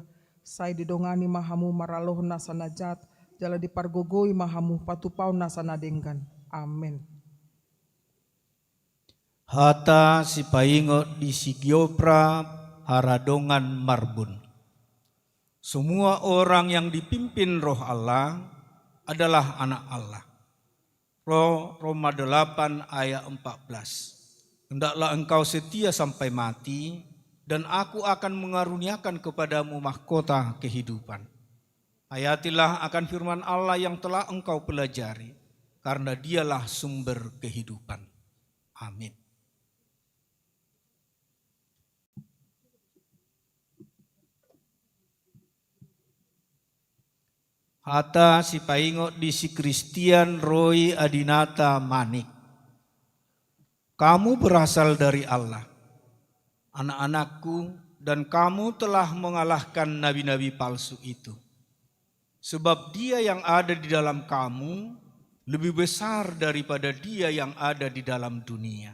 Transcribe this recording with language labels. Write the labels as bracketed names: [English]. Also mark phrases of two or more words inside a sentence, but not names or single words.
[Batak Toba] Sai didongani mahamu maraloh nasanajat, jala dipargogoi mahamu patupau nasanadenggan. Amin. Hata si paingot di Sigiopra haradongan marbun. [Indonesian] Semua orang yang dipimpin roh Allah adalah anak Allah. Roma 8 ayat 14. Hendaklah engkau setia sampai mati, dan aku akan mengaruniakan kepadamu mahkota kehidupan. Hayatilah akan firman Allah yang telah engkau pelajari, karena dialah sumber kehidupan. Amin. [Batak Toba] Hata si paingot di si Christian Roy Adinata Manik. [Indonesian] Kamu berasal dari Allah, anak-anakku, dan kamu telah mengalahkan nabi-nabi palsu itu. Sebab dia yang ada di dalam kamu lebih besar daripada dia yang ada di dalam dunia.